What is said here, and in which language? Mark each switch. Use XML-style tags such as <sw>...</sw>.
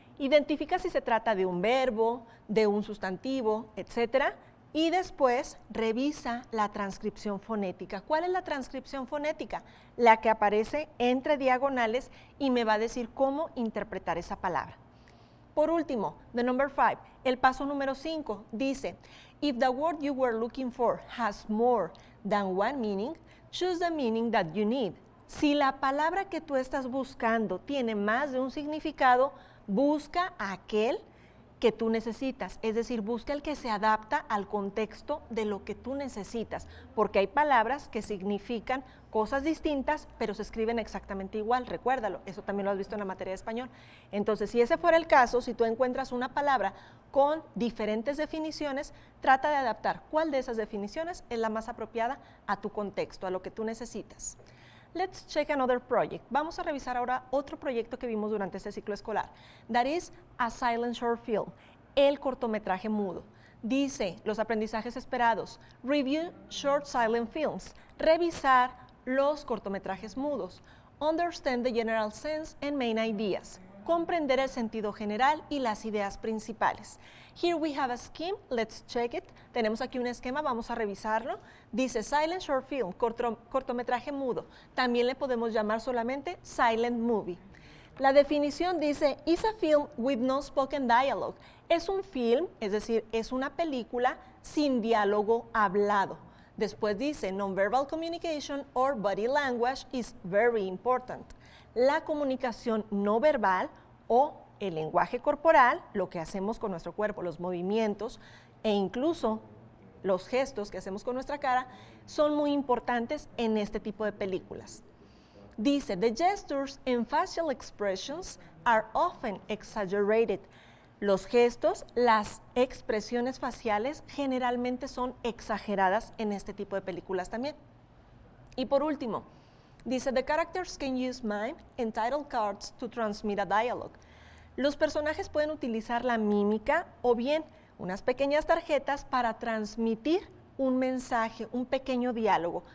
<es>Identifica si se trata de un verbo, de un sustantivo, etc., y después revisa la transcripción fonética. ¿Cuál es la transcripción fonética? La que aparece entre diagonales y me va a decir cómo interpretar esa palabra.</es> <en>Por último, the number 5,</en> <es>el paso número 5 dice,</es> <en>if the word you were looking for has more than one meaning, choose the meaning that you need.</en> <es>Si la palabra que tú estás buscando tiene más de un significado, busca aquel que tú necesitas, es decir, busca el que se adapta al contexto de lo que tú necesitas, porque hay palabras que significan cosas distintas, pero se escriben exactamente igual, recuérdalo, eso también lo has visto en la materia de español. Entonces, si ese fuera el caso, si tú encuentras una palabra con diferentes definiciones, trata de adaptar cuál de esas definiciones es la más apropiada a tu contexto, a lo que tú necesitas.</es> <en>let's check another project.</en> <es>Vamos a revisar ahora otro proyecto que vimos durante este ciclo escolar.</es> <en>That is a silent short film,</en> <es>el cortometraje mudo. Dice, los aprendizajes esperados,</es> <en>review short silent films,</en> <es>revisar los cortometrajes mudos,</es> <en>understand the general sense and main ideas,</en> <es>comprender el sentido general y las ideas principales.</es> <en>Here we have a scheme, let's check it.</en> <es>Tenemos aquí un esquema, vamos a revisarlo. Dice</es> <en>silent short film,</en> <es>cortometraje mudo. También le podemos llamar solamente silent movie. La definición dice,</es> <en>is a film with no spoken dialogue.</en> <es>Es un film, es decir, es una película sin diálogo hablado.</es> <en>Después dice, non-verbal communication or body language is very important.</en> <es>La comunicación no verbal o el lenguaje corporal, lo que hacemos con nuestro cuerpo, los movimientos e incluso los gestos que hacemos con nuestra cara, son muy importantes en este tipo de películas.</es> <en>Dice, the gestures and facial expressions are often exaggerated.</en> <es>Los gestos, las expresiones faciales generalmente son exageradas en este tipo de películas también. Y por último, dice,</es> <en>the characters can use mime and title cards to transmit a dialogue.</en> <es>Los personajes pueden utilizar la mímica o bien unas pequeñas tarjetas para transmitir un mensaje, un pequeño diálogo.</es>